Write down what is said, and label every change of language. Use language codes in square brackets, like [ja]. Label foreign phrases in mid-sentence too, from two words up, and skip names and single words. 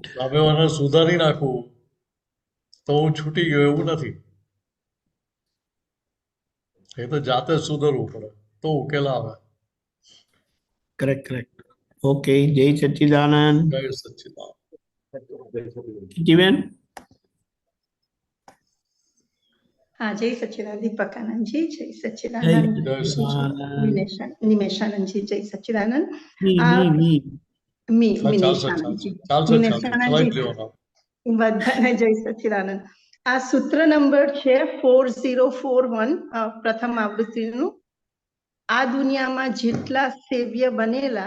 [gu] સામેવાળાને સુધારી નાખવું તો હું છૂટી ગયો એવું નથી. એ તો જાતે જ સુધરવું પડે તો ઉકેલ આવે. [en] Correct correct. Okay, [gu] જય સચ્ચિદાનંદ. જય સચ્ચિદાનંદ. જીવેન. [hi] हाँ जय सच्चिदानंद दीपकानंद जी जय [gu] જય [hi] सच्चिदानंद [gu] સચ્ચિદાનંદ. [hi] निमेशानंद जी जय सच्चिदानंद મી આ મી મી मिनेशानंद जी [gu] ચાલશે [hi] मिनेशानंद [gu] ચલાવી [hi] जी [gu] લેવાનો. બધાને જય સચ્ચિદાનંદ. આ સૂત્ર નંબર છે 4041 પ્રથમ આવૃત્તિનું. આ દુનિયામાં જેટલા સેવ્ય બનેલા